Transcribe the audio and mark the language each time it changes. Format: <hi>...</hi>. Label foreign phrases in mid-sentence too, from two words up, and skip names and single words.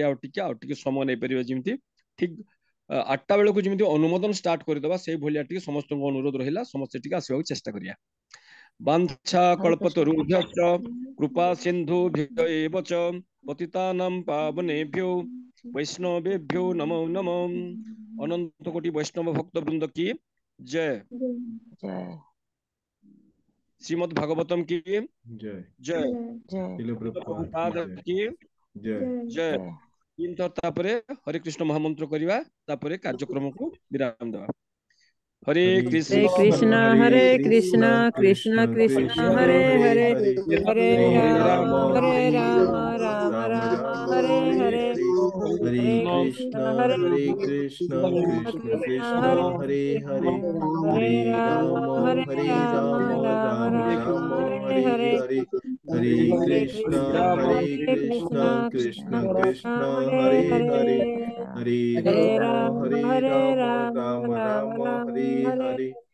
<or>ଆଉ ଟିକେ ସମୟ ନେଇପାରିବା, ଯେମିତି ଠିକ 8ଟା ବେଳକୁ ଯେମିତି ଅନୁମୋଦନ ଷ୍ଟାର୍ଟ କରିଦେବା, ସେଇ ଭଳିଆ ଟିକେ ସମସ୍ତଙ୍କ ଅନୁରୋଧ ରହିଲା। ସମସ୍ତେ ଟିକେ ଆସିବାକୁ ଚେଷ୍ଟା କରିବା।</or> <sa>ବାଞ୍ଛା କଳ୍ପତରୁଭ୍ୟଶ୍ଚ କୃପା ସିନ୍ଧୁଭ୍ୟ ଏବ ଚ ପତିତାନାଂ ପାବନେଭ୍ୟୋ वैष्णवेभ्यो नमो नमो।</sa> <hi>अनंत कोटि वैष्णव भक्त वृंद की जय। श्रीमद् भागवतम की जय। जय। श्रील प्रभुपाद प्रभुपाद की जय। जय।</hi> <or>ତାପରେ ହରେ କୃଷ୍ଣ ମହାମନ୍ତ୍ର କରିବା, ତାପରେ କାର୍ଯ୍ୟକ୍ରମ କୁ ବିରାମ ଦେବା।</or> <sa>हरे कृष्ण हरे कृष्ण कृष्ण कृष्ण हरे हरे, हरे राम राम राम हरे हरे, हरे कृष्ण हरे कृष्ण कृष्ण कृष्ण हरे हरे हरे राम राम राम हरे हरे हरे कृष्ण कृष्ण कृष्ण हरे हरे हरे राम राम राम हरे हरे</sa>